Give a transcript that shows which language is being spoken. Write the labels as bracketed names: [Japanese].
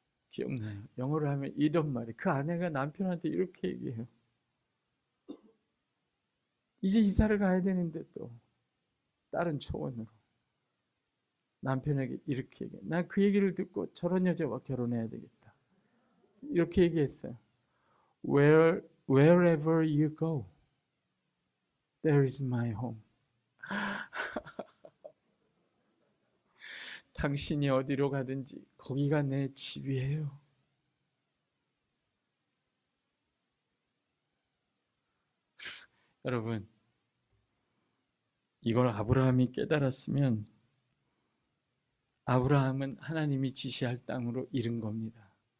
[Korean] 기억나요. 영어로 하면 이런 말이, 그 아내가 남편한테 이렇게 얘기해요. 이제 이사를 가야 되는데 또 다른 초원으로. 남편에게 이렇게 얘기해. 난 그 얘기를 듣고 저런 여자와 결혼해야 되겠다. 이렇게 얘기했어요. [English] Wherever you go, there is my home. [Korean] 당신이 어디로 가든지 거기가 내 집이에요. 여러분, 이걸 아브라함이 깨달았으면 아브라함은 하나님이 지시할 땅으로 이른 겁니다.